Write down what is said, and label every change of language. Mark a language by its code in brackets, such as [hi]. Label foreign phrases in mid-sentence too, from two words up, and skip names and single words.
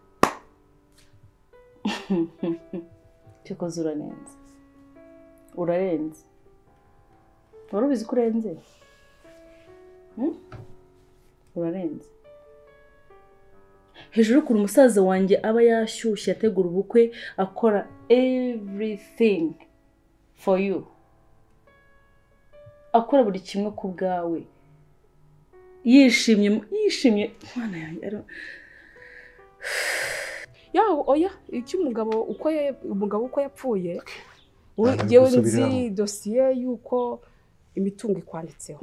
[rw] Cyokoze urarenze. Urarenze. Wari ubizi ko urenze? Urarenze. Hejuru kuri umusaza wanjye aba yashyushye ategura ubukwe akora [en] everything for you. [rw] Akora buri kimwe ku bwawe. Yishimye mwana yanjye. Oya icyo umugabo uko yapfuye. Yewe nzi dosiye yuko imitungo ikwanditseho.